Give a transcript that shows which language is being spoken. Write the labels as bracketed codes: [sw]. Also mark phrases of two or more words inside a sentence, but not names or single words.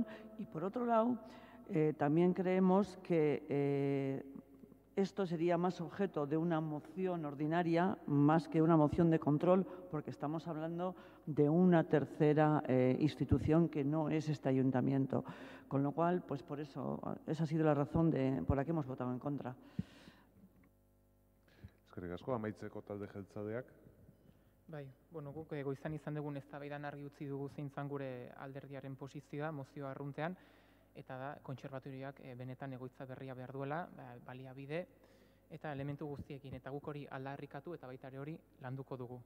[es] Y por otro lado, también creemos que esto sería más objeto de una moción ordinaria más que una moción de control, porque estamos hablando de una tercera institución que no es este ayuntamiento. Con lo cual, pues por eso, esa ha sido la razón por la que hemos votado en contra. [eu] Eskerrik asko, amaitzeko talde jeltzadeak. Bai, guk goizan izan dugun eztabaidan argi utzi dugu zein zan gure alderdiaren posizioa mozioa arruntean, eta da, kontserbatorioak benetan egoitza berria behar duela, baliabide eta elementu guztiekin, eta guk hori aldarrikatu eta baita ere hori landuko dugu.